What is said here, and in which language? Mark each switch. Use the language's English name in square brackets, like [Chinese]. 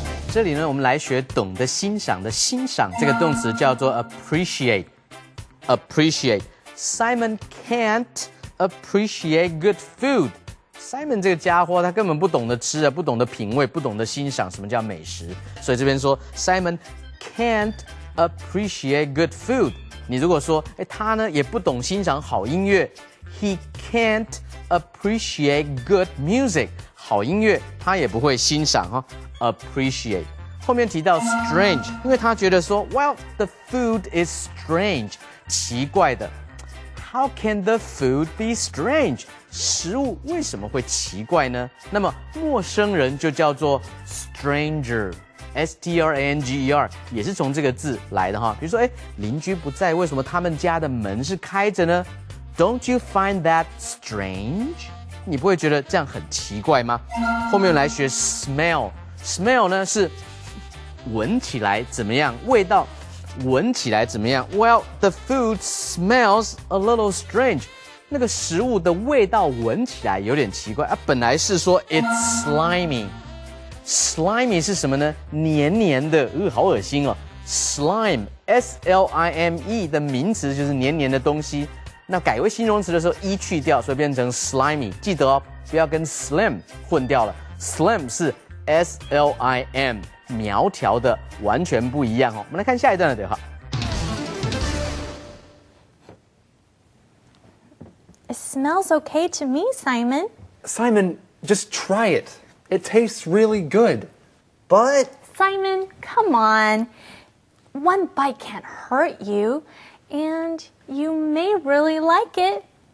[Chinese] 这里呢，我们来学懂得欣赏的欣赏这个动词叫做 appreciate。 [English] appreciate. Simon can't appreciate good food. [Chinese] Simon 这个家伙他根本不懂得吃啊，不懂得品味，不懂得欣赏什么叫美食。所以这边说 [English] Simon can't appreciate good food. [Chinese] 你如果说，他呢也不懂欣赏好音乐 ， [English] He can't appreciate good music. [Chinese] 好音乐他也不会欣赏哈 ，appreciate。后面提到 strange， 因为他觉得说 ， [English] Well, the food is strange， [Chinese] 奇怪的。 [English] How can the food be strange？ [Chinese] 食物为什么会奇怪呢？那么陌生人就叫做 stranger。stranger 也是从这个字来的哈。比如说，邻居不在，为什么他们家的门是开着呢？ [English] Don't you find that strange？ [Chinese] 你不会觉得这样很奇怪吗？后面来学 smell。smell 呢是闻起来怎么样？味道闻起来怎么样 [English] ？Well, the food smells a little strange。 [Chinese] 那个食物的味道闻起来有点奇怪啊。本来是说 it's slimy。slimy 是什么呢？黏黏的，好恶心哦。 slime S-L-I-M-E 的名词就是黏黏的东西。那改为形容词的时候，e 去掉，所以变成 slimy。记得哦，不要跟 slim 混掉了。 slim 是 S-L-I-M， 苗条的，完全不一样哦。我们来看下一段的对话。 [English] It smells okay to me, Simon. Simon, just try it. It tastes really good. But... Simon, come on. One bite can't hurt you. And you may really like it.